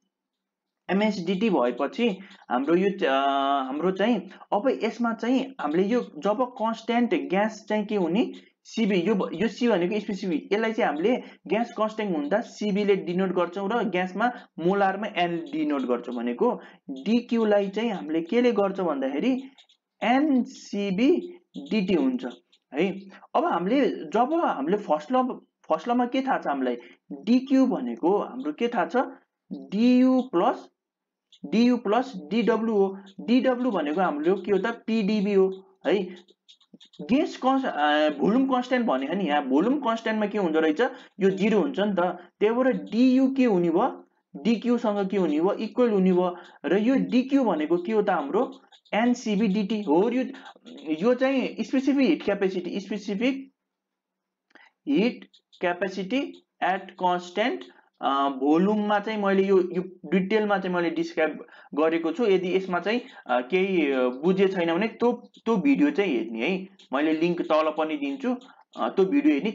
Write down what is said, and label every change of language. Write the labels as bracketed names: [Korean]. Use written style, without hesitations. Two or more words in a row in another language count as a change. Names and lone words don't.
[Nepali] ms dt भएपछि हाम्रो यो हाम्रो चाहिँ अब यसमा चाहिँ हामीले यो जब कन्स्टेन्ट ग्यास चाहिँ के हुने cb, यो c भनेको स्पेसिफिक, यसलाई चाहिँ हामीले [English] gas constant [Nepali] हुँदा cb ले डिनोट गर्छौं र ग्यासमा मोलारमा n डिनोट गर्छौं भनेको dq लाई चाहिँ हामीले केले गर्छौं भन्दाखेरि ncb dt हुन्छ है। अब हामीले जब हामीले [English] first law [Nepali] के थाहा छ हामीलाई, dq भनेको हाम्रो के थाहा छ, du प्लस dw हो। dw भनेको हाम्रो के हो त, pdb हो है। ग्यास भोल्युम कन्स्टेन्ट भनेको नि, यहाँ भोल्युम कन्स्टेन्टमा के हुँदो रहेछ, यो 0 हुन्छ नि त। त्यही भएर du के हुने भयो, dq सँग के हुने भयो, इक्वल हुने भयो। र यो dq भनेको के हो त हाम्रो ncb dt हो। यो चाहिँ [English] specific heat capacity at constant volume [Nepali] चाहिँ मैले यो डिटेलमा चाहिँ मैले डिस्क्राइब गरेको छु। यदि यसमा चाहिँ केही बुझे छैन भने त्यो भिडियो चाहिँ हेर्ने है, मैले लिंक तल पनि दिन्छु, त्यो भिडियो हेर्ने।